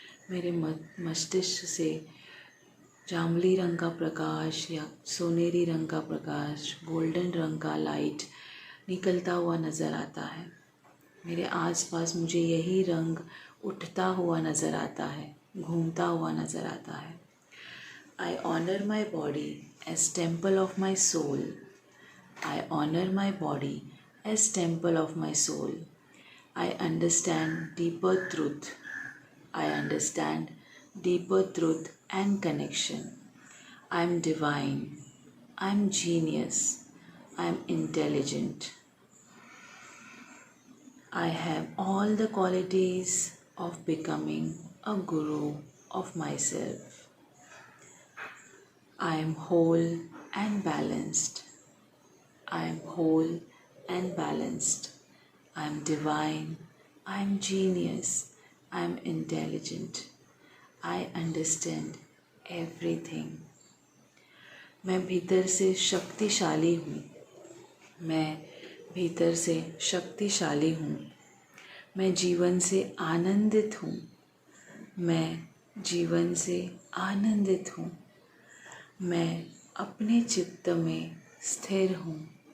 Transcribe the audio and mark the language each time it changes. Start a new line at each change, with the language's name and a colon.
Hindi: मेरे मस्तिष्क से जामुनी रंग का प्रकाश या सोनेरी रंग का प्रकाश, गोल्डन रंग का लाइट निकलता हुआ नज़र आता है। मेरे आसपास मुझे यही रंग उठता हुआ नज़र आता है, घूमता हुआ नज़र आता है।
English: I honor my body as temple of my soul. I honor my body as temple of my soul. I understand deeper truth. I understand deeper truth and connection. I am divine. I am genius. I am intelligent. I have all the qualities of becoming a guru of myself. I am whole and balanced. I am whole and balanced. I am divine. I am genius. I am intelligent. I understand everything.
Hindi: मैं भीतर से शक्तिशाली हूँ। मैं भीतर से शक्तिशाली हूँ। मैं जीवन से आनंदित हूँ। मैं जीवन से आनंदित हूँ। मैं अपने चित्त में स्थिर हूँ।